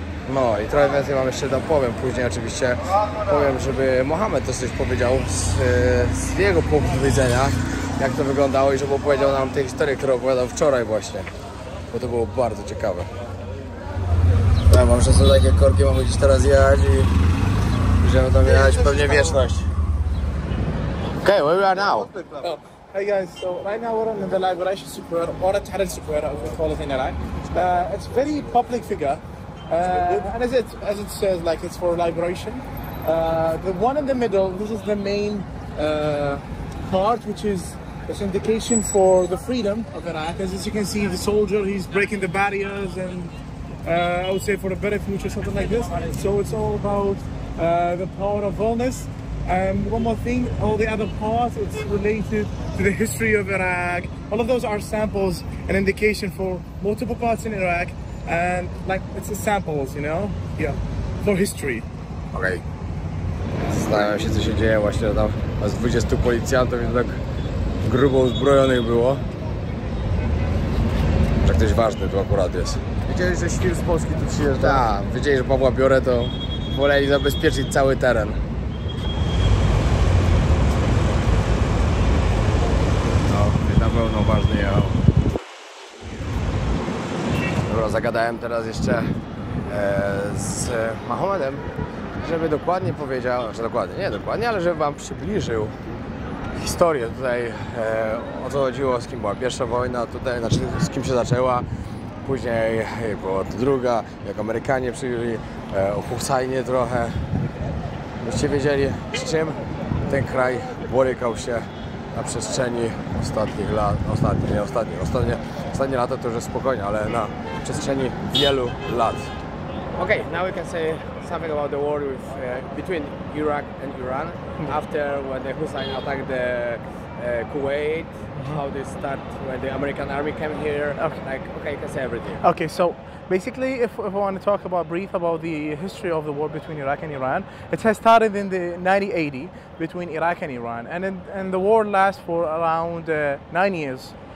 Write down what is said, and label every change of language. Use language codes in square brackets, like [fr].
[pl] No i trochę więcej mam jeszcze tam powiem później oczywiście. Powiem, żeby Mohamed też coś powiedział z jego punktu widzenia, jak to wyglądało i żeby opowiedział nam tę historię, którą opowiadał wczoraj właśnie, bo to było bardzo ciekawe. Ja mam, że są takie korki, mamy gdzieś teraz jechać i będziemy tam jechać pewnie wieczność. [en] Okay, where we are now? Hey guys, so right now we're in the Liberation Square, or the Tahrir Square as we call it in Iraq. It's a very public figure, and as it says, like it's for liberation. The one in the middle, this is the main part, which is this indication for the freedom of Iraq. As you can see, the soldier, he's breaking the barriers, and I would say for a better future, something like this. So it's all about the power of wellness. One more thing, all the other parts, it's related to the history of Iraq. All of those are samples, an indication for multiple parts in Iraq, and like it's a samples, you know, yeah, for history. [pl] Okej. Zastanawiam się, co się dzieje właśnie tam. Z 20 policjantów i tak grubo uzbrojonych było. Że ktoś ważny tu akurat jest. Wiedzieli, że świr z Polski tu przyjeżdża? Tak, wiedzieli, że Pawła biorę, to woleli zabezpieczyć cały teren. Na pewno ważny jechał. Dobra, zagadałem teraz jeszcze z Mahomedem, żeby dokładnie powiedział, że dokładnie, nie dokładnie, ale żeby wam przybliżył historię tutaj, o co chodziło, z kim była pierwsza wojna tutaj, znaczy z kim się zaczęła, później była druga, jak Amerykanie przyjęli, o Hussainie trochę, byście wiedzieli, z czym ten kraj borykał się na przestrzeni ostatnich lat, ostatnie lata to już jest spokojnie, ale na przestrzeni wielu lat. [en] Okay, now we can say something about the war with, between Iraq and Iran after when the Hussein attacked the Kuwait, how they start when the American army came here. Okay, you can say everything. Okay, so basically, if I want to talk about the history of the war between Iraq and Iran, it has started in the 1980 between Iraq and Iran, and the war lasts for around 9 years.